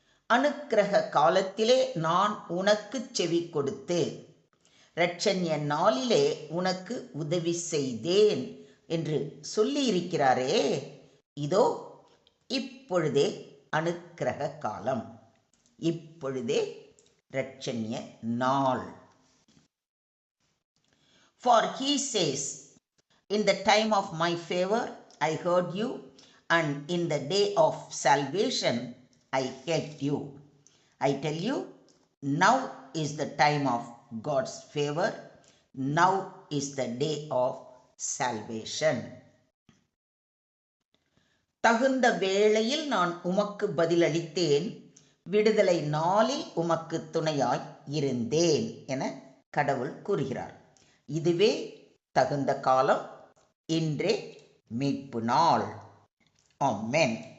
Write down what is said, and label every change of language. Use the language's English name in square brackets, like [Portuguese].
[Tamil] அனுக்கிரக காலத்திலே நான் உனக்கு செவி கொடுத்து இரட்சண்ய நாளிலே உனக்கு உதவி செய்தேன் என்று சொல்லியிருக்கிறாரே, இதோ இப்பொழுதே அனுக்கிரக காலம், இப்பொழுதே இரட்சண்ய நாள். [English] For he says, in the time of my favor I heard you, and in the day of salvation I helped you. I tell you, now is the time of God's favor. Now is the day of salvation. [Tamil] தகுந்த வேளையில் நான் உமக்கு பதிலளித்தேன், விடுதலை நாளில் உமக்கு துணையாய் இருந்தேன் என கடவுள் கூறுகிறார். இதுவே தகுந்த காலம், இன்றே மீட்பு நாள். ஆமென்.